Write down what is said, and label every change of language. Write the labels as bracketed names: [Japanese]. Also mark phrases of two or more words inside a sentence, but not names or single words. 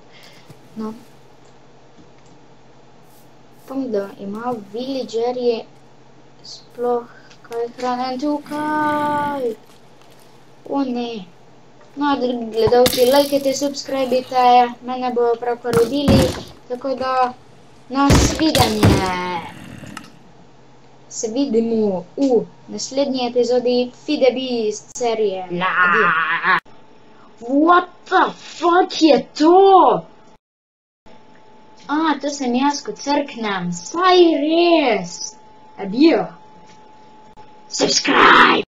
[Slovenian] No, upam, da ima villagerji sploh kaj hrane tukaj. O ne. No, drugi gledalci, lajkajte, subscribite, mene bojo pravkar rodili, tako da nasvidenje. Se vidimo v naslednji epizodi Feed the Beast serije. [English] What the fuck [Slovenian] je to? To sem jaz, ko crknem. Saj res. Adijo. Subscribe.